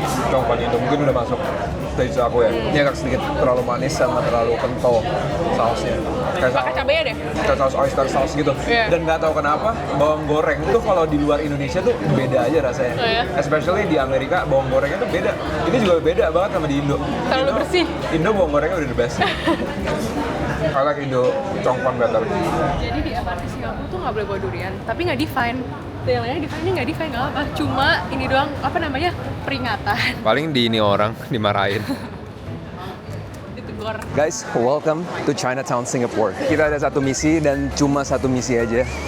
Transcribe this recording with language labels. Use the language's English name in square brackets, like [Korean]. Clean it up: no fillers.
[Indonesian] Chongfan Indo mungkin udah masuk taste aku ya. Ini agak sedikit terlalu manis sama terlalu kental sausnya. Pakai cabenya deh. Kayak saus oyster sauce gitu. Iya. Dan nggak tahu kenapa bawang goreng tuh kalau di luar Indonesia tuh beda aja rasanya. Oh, iya? Especially di Amerika bawang gorengnya tuh beda. Ini juga beda banget sama di Indo. Terlalu Indo- bersih. Indo bawang gorengnya udah [English] the best. I like Indo Chongfan better. [Indonesian] Jadi di MRT Singapura tuh nggak boleh bawa durian, tapi nggak define. Dan yang lainnya define nggak define nggak apa. Cuma ini doang apa namanya peringatan. Paling di ini orang dimarahin. Ditegur. Bogor. [English] Guys, welcome to Chinatown, Singapore. [Indonesian] Kita ada satu misi dan cuma satu misi aja.